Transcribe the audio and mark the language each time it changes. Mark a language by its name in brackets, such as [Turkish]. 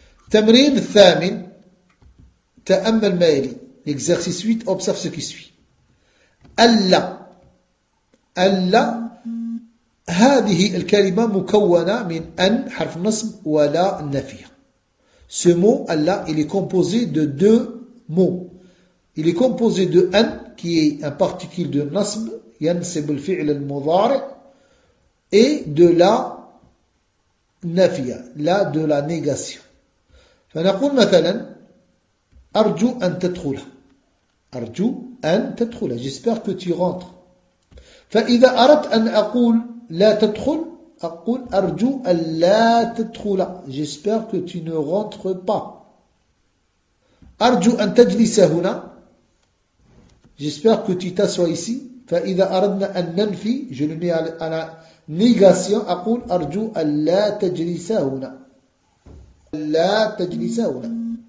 [Arabic] تمرين الثامن تأمل ما يلي. [French] الإكزرسيس 8 أوبسيرف سو كي سوي. [Arabic] ألا هذه الكلمة مكونة من أن حرف نصب ولا النفي. [French] Ce mot « Allah » il est composé de deux mots. Il est composé de « an » qui est un particule de « nasb »« [Arabic] yansib al-fi'l al-mudari [French] » et de la « nafia » la de la négation. [Arabic] فنقول مثلا « Arju an tadkhula »« Arju an tadkhula » [French] J'espère que tu rentres. [Arabic] فإذا أردت أن أقول « لا تدخل » أقول أرجو ألا تدخل. [French] J'espère que tu ne rentres pas. [Arabic] أرجو أن تجلس هنا. [French] J'espère que tu t'assois ici. [Arabic] فإذا أردنا أن ننفي [French] je le mets à la négation. [Arabic] أقول أرجو ألا تجلس هنا. ألا تجلس هنا.